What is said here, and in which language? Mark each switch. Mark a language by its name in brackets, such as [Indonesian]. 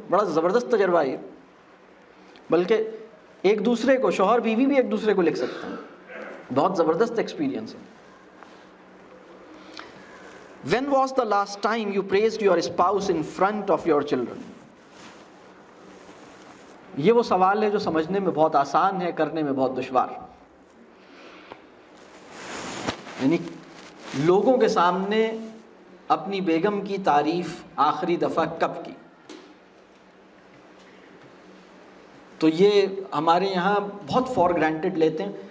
[Urdu] بڑا زبردست تجربہ ہے. بلکہ ایک دوسرے کو, شوہر بیوی بھی ایک دوسرے کو لکھ سکتے ہیں. بہت زبردست ایکسپیرینس ہے. [English] When was the last time you praised your spouse in front of your children? [Urdu] یہ وہ سوال ہے جو سمجھنے میں بہت آسان ہے, کرنے میں بہت دشوار. یعنی لوگوں کے سامنے اپنی بیگم کی تعریف آخری دفعہ کب کی؟ تو یہ ہمارے یہاں بہت فار گرانٹیڈ لیتے ہیں.